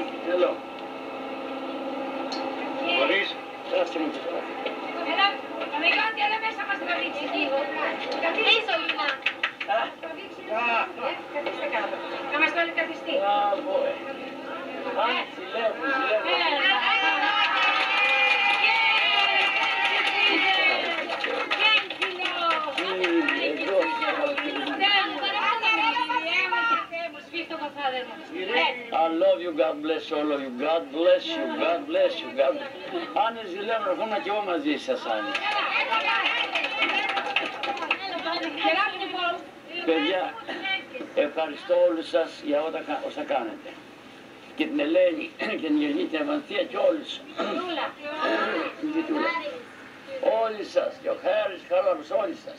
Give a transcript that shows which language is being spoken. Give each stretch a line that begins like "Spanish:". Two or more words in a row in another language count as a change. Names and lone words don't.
English: Hello.
Greek: Μπορείς. Έλα, αμερικάντη, έλα μέσα μας τραβήξει λίγο. Καθίστε, Λίνα. Καθίστε κάτω. Να μας το καθιστεί. Μπράβο.
English: I love you, God bless all of you. God bless you, God bless you, God bless you.
Greek: Άννη ζηλεύω, έρχομαι και εγώ μαζί σας, Άννη. Παιδιά, ευχαριστώ όλους σας για όσα κάνετε. Και την Ελένη και την Γερνή, την Ευανθία και όλους. Όλοι σας και ο Χάρης Χαλάρος, όλοι σας.